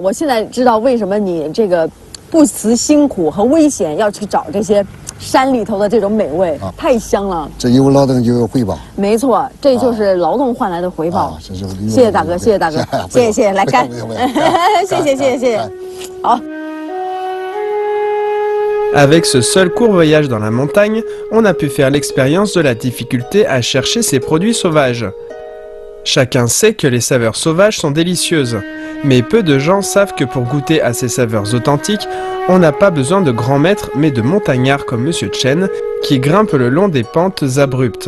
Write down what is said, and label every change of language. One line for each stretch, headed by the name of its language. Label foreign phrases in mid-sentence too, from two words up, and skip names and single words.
Chinese: 我现在知道为什么你这个不辞辛苦和危险要去找这些山里头的这种美味，太香了。这有劳动就有回报。没错，这就是劳动换来的回报。谢谢大哥，谢谢大哥，谢谢，来干，谢谢。好。
French: Avec ce seul court voyage dans la montagne, on a pu faire l'expérience de la difficulté à chercher ces produits sauvages. Chacun sait que les saveurs sauvages sont délicieuses, mais peu de gens savent que pour goûter à ces saveurs authentiques, on n'a pas besoin de grands maîtres mais de montagnards comme Monsieur Chen, qui grimpent le long des pentes abruptes.